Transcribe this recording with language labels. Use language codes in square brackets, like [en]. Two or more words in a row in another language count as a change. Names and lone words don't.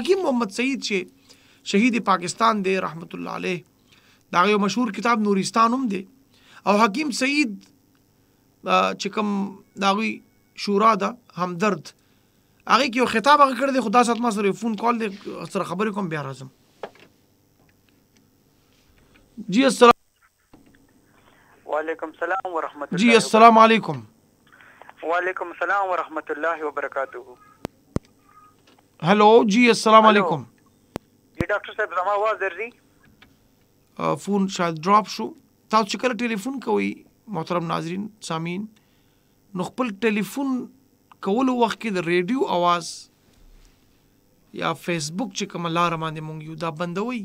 [ps] حکیم محمد سعید چې شهید پاکستان دی [ar] رحمت الله علیه، [ps] د هغه یو مشهور کتاب نورستان هم دی. او حکیم سعید چې کوم د هغوی شورا ده همدرد، هغې کې یو خطاب هغه کړی دی. خو دا ساعت ما سره یو فون کال دی، سره خبرې کوم بیا راځم. [ar] جی السلام وعلیکم السلام ورحمۃ اللہ. جی السلام علیکم. وعلیکم السلام ورحمۃ اللہ وبرکاتہ. [ur] ہیلو جی [ar] السلام علیکم. [ps] جی ډاکټر صاحب زما आवाज درځي؟ فون شاید ډراپ شو. تاسو چې کله ټلیفون کوئ محترم ناظرین سامعین، نو خپل ټلیفون کولو وخت کې د ریډیو आवाज یا فیسبوک چې کومه لاره باندې مونږ یو دا بندوئ.